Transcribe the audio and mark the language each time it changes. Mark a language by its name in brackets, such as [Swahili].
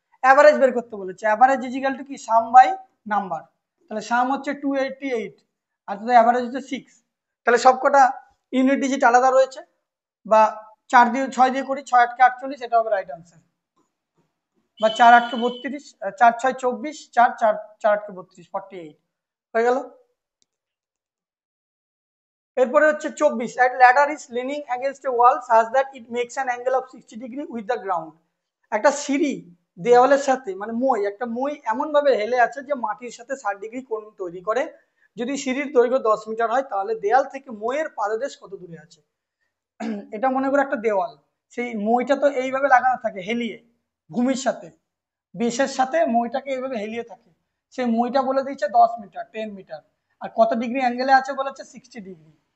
[Bangla] Average বের করতে বলেছে, এভারেজ ইজ ইকুয়াল টু কি সাম বাই নাম্বার, তাহলে সাম হচ্ছে 288 আর তাদের এভারেজ হচ্ছে 6, তাহলে সবকটা ইউনিট ডিজিট আলাদা রয়েছে, বা 4 দিয়ে 6 দিয়ে করি 6 8 কে 48, এটা হবে রাইট আনসার, বা 4 8 কে 32, 4 6 24, 4 4 4 8 কে 32, 48 হয়ে গেল। এরপরে হচ্ছে [English] 24, a ladder is leaning against a wall such that it makes an angle of 60 degree with the ground। [Bangla] একটা সিঁড়ি দেওয়ালের সাথে মানে একটা মই এমন ভাবে হেলে আছে যে মাটির সাথে 60 ডিগ্রি কোণ তৈরি করে। যদি সিঁড়ির দৈর্ঘ্য 10 মিটার হয় তাহলে দেয়াল থেকে মইয়ের পাদদেশ কত দূরে আছে? এটা মনে করো একটা দেওয়াল, সেই মইটা তো এইভাবে লাগানো থাকে হেলিয়ে, ভূমির সাথে বেসের সাথে মইটাকে এইভাবে হেলিয়ে থাকে, সেই মইটা বলে দিয়েছে 10 মিটার 10 মিটার, আর কত ডিগ্রি অ্যাঙ্গেলে আছে বলেছে 60 ডিগ্রি।